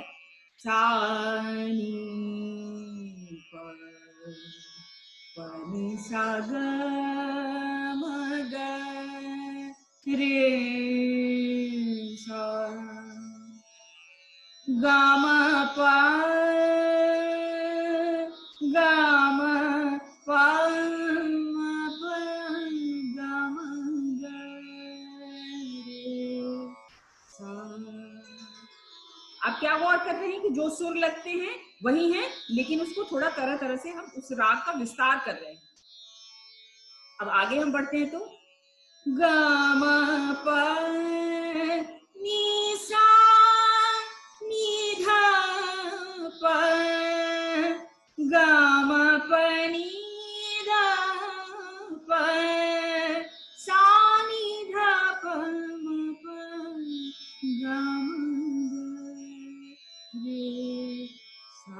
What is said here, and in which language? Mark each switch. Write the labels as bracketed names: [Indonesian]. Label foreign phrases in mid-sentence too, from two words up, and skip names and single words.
[Hindi] सा नी प नी सा ग म ग रे सा, गा म प गा म प म प गा म ग रे सा। आप क्या गौर कर रहे हैं कि जो सुर लगते हैं वही हैं, लेकिन उसको थोड़ा तरह तरह से हम उस राग का विस्तार कर रहे हैं। अब आगे हम बढ़ते हैं तो ग म प नी सा नी धा प ग म प नी धा प सा नी धा प म प ग म रे सा।